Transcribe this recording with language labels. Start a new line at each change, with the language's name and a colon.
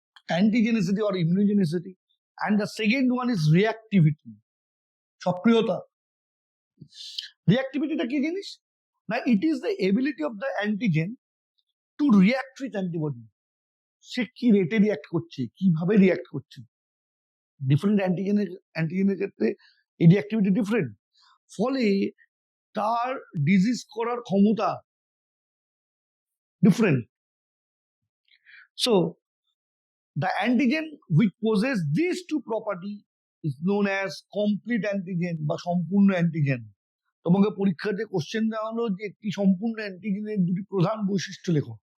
English: Antigenicity or immunogenicity, and the second one is reactivity, সক্রিয়তা।
Bangla: রিঅ্যাক্টিভিটিটা কি জিনিস?
English: না, it is the ability of the antigen to react with antibody.
Bangla: সে কি রেটে react করছে, কিভাবে রিঅ্যাক্ট করছে। ডিফারেন্ট অ্যান্টিজেনের ক্ষেত্রে এই রিঅ্যাক্টিভিটি ডিফারেন্ট, ফলে তার ডিজিজ করার ক্ষমতা different.
English: so the antigen which possess these two property is known as complete antigen
Bangla: বা সম্পূর্ণ অ্যান্টিজেন। তোমাকে পরীক্ষাতে কোশ্চেন দেওয়া হলো যে একটি সম্পূর্ণ অ্যান্টিজেনের দুটি প্রধান বৈশিষ্ট্য লেখো।